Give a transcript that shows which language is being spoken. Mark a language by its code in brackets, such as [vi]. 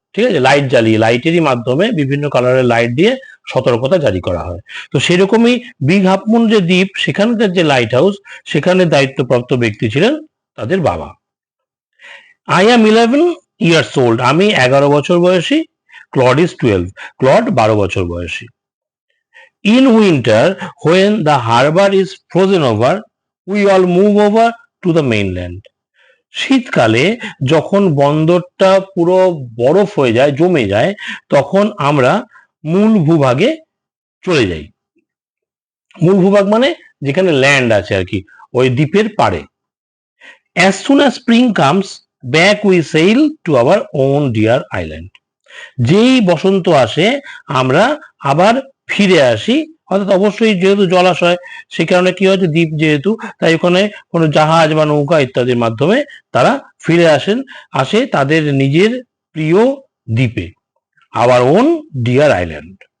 [bn] ঠিক আছে, লাইট জ্বালিয়ে, লাইটেরই মাধ্যমে বিভিন্ন কালারের লাইট দিয়ে সতর্কতা জারি করা হয়। তো সেরকমই বিগ হাফ মুন যে দ্বীপ, সেখানকার যে লাইট হাউস, সেখানে দায়িত্বপ্রাপ্ত ব্যক্তি ছিলেন তাদের বাবা। [en] I am 11 years old, [bn] আমি 11 বছর বয়সী। [en] Claude is 12, [bn] ক্লড 12 বছর বয়সী। [en] In winter, when the harbor is frozen over, we all move over to the mainland. [bn] শীতকালে যখন বন্দরটা পুরো বরফ হয়ে যায়, জমে যায়, তখন আমরা মূল ভূভাগে চলে যাই। মূল ভূভাগ মানে যেখানে ল্যান্ড আছে আর কি, ওই দ্বীপের পাড়ে। [en] As soon as spring comes, back we sail to our own dear island. [bn] যেই বসন্ত আসে আমরা আবার ফিরে আসি, অর্থাৎ অবশ্যই যেহেতু জলাশয়, সে কারণে কি হচ্ছে, দ্বীপ যেহেতু, তাই ওখানে কোনো জাহাজ বা নৌকা ইত্যাদির মাধ্যমে তারা ফিরে আসে তাদের নিজের প্রিয় দ্বীপে, [en] Our own dear island.